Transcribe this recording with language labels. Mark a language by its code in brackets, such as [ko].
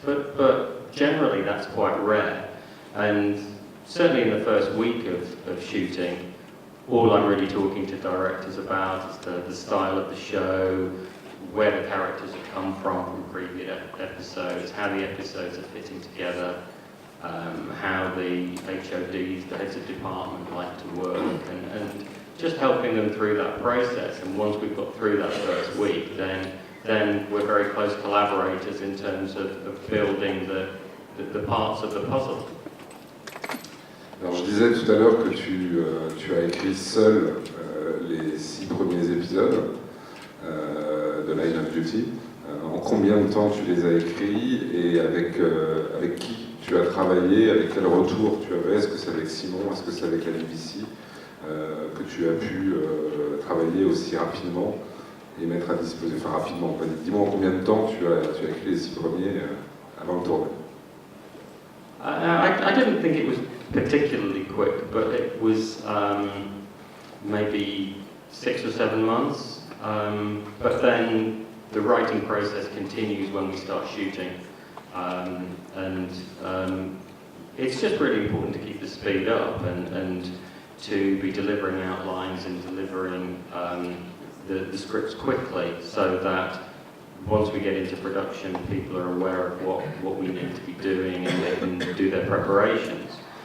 [en] But generally, that's quite rare. And certainly in the first week of shooting, all I'm really talking to directors about is the style of the show, where the characters have come from previous episodes, how the episodes are fitting together, how the HODs, the heads of department, like to work, and just helping them through that process. And once we've got through that first week, then we're very close collaborators in terms of building the parts of the puzzle. [fr] Alors je disais tout à l'heure que tu as écrit seul les 6 premiers épisodes de Line of Duty. En combien de temps tu les as écrits et avec qui tu as travaillé, avec quel retour tu avais? Est-ce que c'est avec Simon, est-ce que c'est avec la BBC que tu as pu travailler aussi rapidement et mettre à disposition, enfin rapidement, dis-moi en combien de temps tu as écrit les 6 premiers avant de tourner? [en] I didn't think it was particularly quick, but it was maybe 6 or 7 months. But then the writing process continues when we start shooting, and it's just really important to keep the speed up and to be delivering outlines and delivering the scripts quickly, so that once we get into production, people are aware of what we need to be doing, and they can do their preparations.